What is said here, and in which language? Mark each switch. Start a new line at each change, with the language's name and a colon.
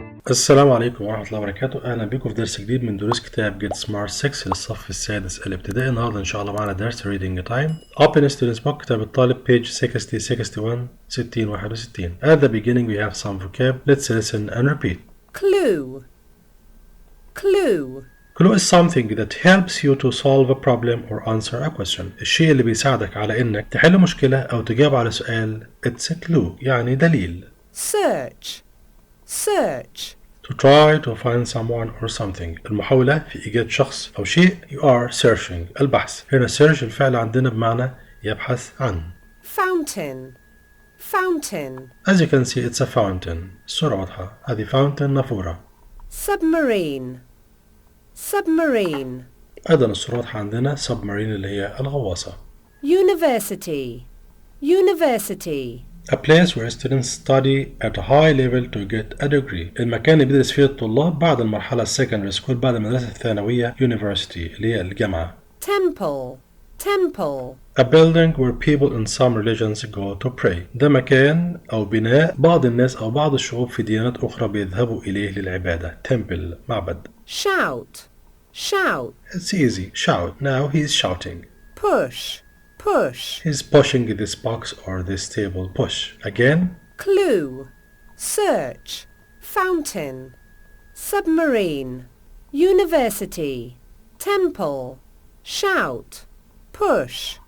Arabic: السلام عليكم ورحمة الله وبركاته. أهلا بكم في درس جديد من دروس كتاب Get Smart 6 للصف السادس الابتدائي. النهاردة إن شاء الله معنا درس Reading Time.
English: Open Students Book
Arabic: كتاب الطالب
English: page 60 61 60 61. At the beginning we have some vocab. Let's listen and repeat. Clue. Clue. Clue is something that helps you to solve a problem or answer a question.
Arabic: الشيء اللي بيساعدك على إنك تحل مشكلة أو تجاوب على سؤال.
English: It's a clue
Arabic: يعني دليل.
English: Search. Search. To try to find someone or something.
Arabic: المحاولة في إيجاد شخص أو شيء.
English: You are searching.
Arabic: البحث. هنا search الفعل عندنا بمعنى يبحث عن.
English: Fountain. Fountain. As you can see it's a fountain.
Arabic: الصورة واضحة. هذه fountain نافورة.
English: Submarine. Submarine.
Arabic: أيضا الصورة واضحة عندنا submarine اللي هي الغواصة.
English: University. University. A place where students study at a high level to get a degree.
Arabic: المكان اللي بيدرس فيه الطلاب بعد المرحلة
English: secondary school
Arabic: بعد المدرسة الثانوية university اللي هي الجامعة.
English: Temple. Temple. A building where people in some religions go to pray.
Arabic: ده مكان أو بناء بعض الناس أو بعض الشعوب في ديانات أخرى بيذهبوا إليه للعبادة.
English: Temple معبد. Shout. Shout. It's easy. Shout. Now he's shouting. Push. Push. He's pushing this box or this table. Push. Again. Clue. Search. Fountain. Submarine. University. Temple. Shout. Push.